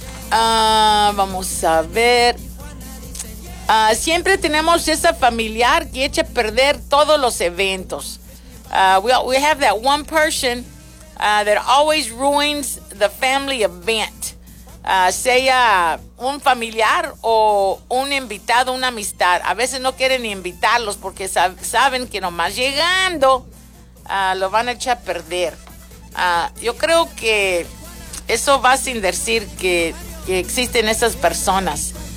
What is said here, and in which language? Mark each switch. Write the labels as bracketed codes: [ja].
[es] Vamos a ver. Siempre tenemos esa familiar que echa a perder todos los eventos. [en] We have that one person that always ruins the family event. [es] Sea un familiar o un invitado, una amistad. A veces no quieren ni invitarlos porque saben que nomás llegando lo van a echar a perder. Yo creo que eso va sin decir que existen esas personas.